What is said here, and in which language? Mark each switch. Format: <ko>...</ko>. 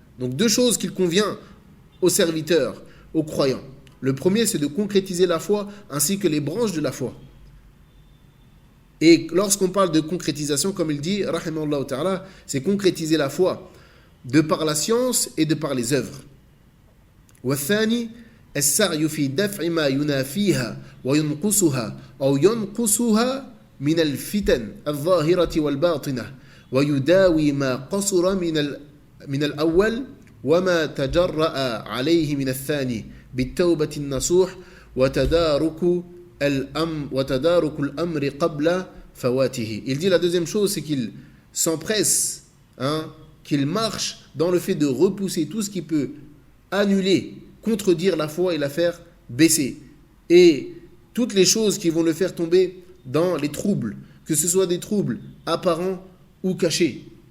<fr>Donc deux choses qu'il convient aux serviteurs, aux croyants. Le premier, c'est de concrétiser la foi ainsi que les branches de la foi. Et lorsqu'on parle de concrétisation, comme il dit, rahimahullah ta'ala, c'est concrétiser la foi de par la science et de par les œuvres.</fr> <ar>والثاني السعي في دفع ما ينافيها وينقصها أو ينقصها من الفتن الظاهرة والباطنة ويداوي ما قصر من الأول وما تجرأ عليه من الثاني بالتوبة النصوح وتدارك الأمر قبل فواته.</ar> <fr>Il dit la deuxième chose, c'est qu'il s'empresse, qu'il marche dans le fait de repousser tout ce qui peut annuler, contredire la foi et la faire baisser. Et toutes les choses qui vont le faire tomber dans les troubles, que ce soit des troubles apparents ou cachés.</fr>